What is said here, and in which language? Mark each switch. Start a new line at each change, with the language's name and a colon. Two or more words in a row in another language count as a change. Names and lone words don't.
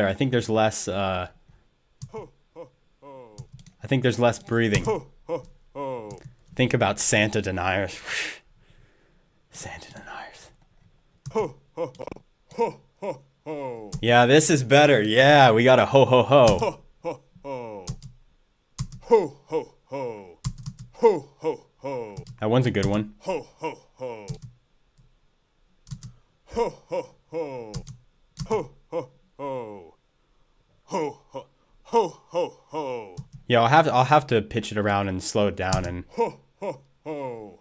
English: I think there's less I think there's less breathing. Think about Santa deniers. Santa deniers. Yeah, this is better. Yeah, we got a ho ho ho. Ho ho ho. Ho ho ho. Ho ho ho. That one's a good one. Ho ho ho. Ho ho ho. Ho ho ho. Ho ho ho ho ho. Yeah, I'll have to pitch it around and slow it down and Ho ho ho.